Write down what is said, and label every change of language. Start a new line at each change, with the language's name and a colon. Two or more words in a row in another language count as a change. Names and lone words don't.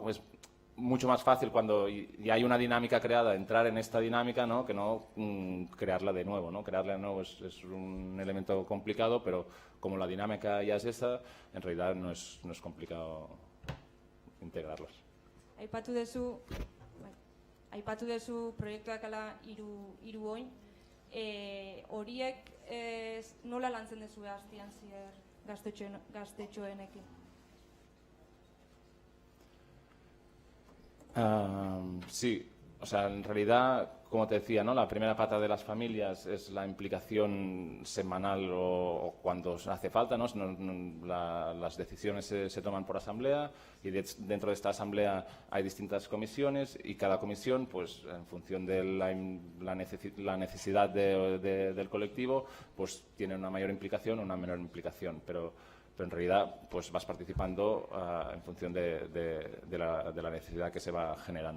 Spanish: Pues mucho más fácil cuando ya hay una dinámica creada, entrar en esta dinámica, ¿no? Que no crearla de nuevo, ¿no? Crearla de nuevo es un elemento complicado, pero como la dinámica ya es esa, en realidad no es complicado integrarlos.
Basque: Aipatu dezu proiektuak ala hiru oin, horiek nola lantzen dezu hastian zier gaztetxoenekin?
Spanish: Sí, o sea, en realidad, como te decía, ¿no? La primera pata de las familias es la implicación semanal o cuando hace falta, ¿no? Las decisiones se toman por asamblea y dentro de esta asamblea hay distintas comisiones y cada comisión, pues en función de la necesidad del colectivo, pues tiene una mayor implicación o una menor implicación, pero en realidad pues vas participando en función de la necesidad que se va generando.